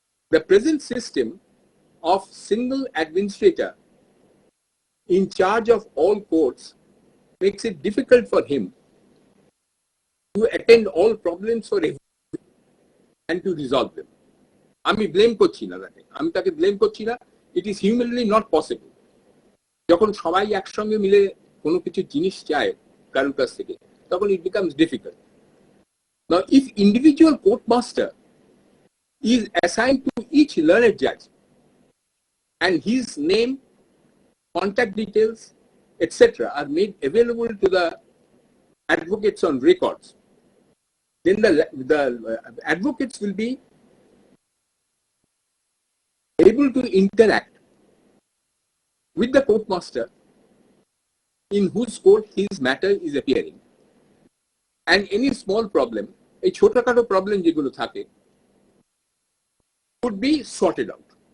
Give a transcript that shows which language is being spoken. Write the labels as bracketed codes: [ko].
[en] The present system of single administrator in charge of all courts makes it difficult for him to attend all problems for everyone and to resolve them. [bn] আমি blame করছি না তাকে, blame করছি না। [en] It is humanly not possible. [bn] যখন সবাই একসঙ্গে মিলে কোনো কিছু জিনিস চায় কারোর কাছ থেকে, তখন [en] it becomes difficult. Now, if individual court master is assigned to each learned judge and his name, contact details, etc. are made available to the advocates on records, then the advocates will be able to interact with the court master in whose court his matter is appearing, and any small problem, a chotokato problem [bn] যেগুলো থাকে, [en] could be sorted out.